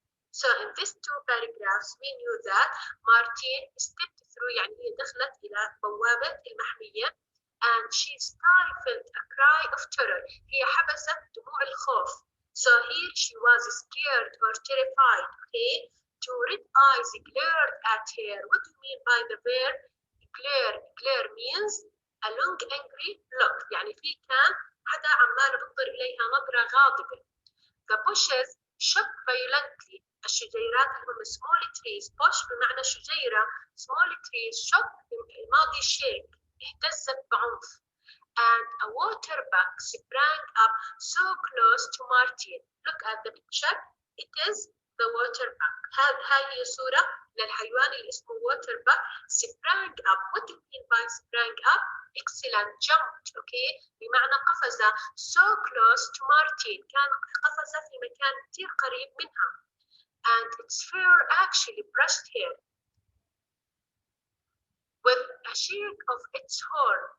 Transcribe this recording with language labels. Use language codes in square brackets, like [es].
[en] So in these two paragraphs, we knew that Martine stepped through [ar] يعني هي دخلت إلى بوابة المحمية [en] and she stifled a cry of terror. [ar] هي حبست دموع الخوف. [en] So here she was scared or terrified. Okay? Two red eyes glared at her. What do you mean by the verb glare? Glare means a long angry look. [ar] يعني في كان حدا عمال بنظر إليها نظرة غاضبة. [en] The bushes shook violently. [ar] الشجيرات اللي هم [en] small trees. [ar] bush بمعنى شجيرة. [en] small trees shook بماضي shake. [ar] اهتزت بعنف. [en] And a water buck sprang up so close to Martin. Look at the picture. It is the water buck. [ar] هاي هي صورة للحيوان اللي اسمه water buck. [en] sprang up. What do you mean by sprang up? Excellent. jumped. Okay. [ar] بمعنى قفز. [en] so close to Martin. [ar] كان قفز في مكان كثير قريب منها. [en] And its fur actually brushed her with a shake of its horn.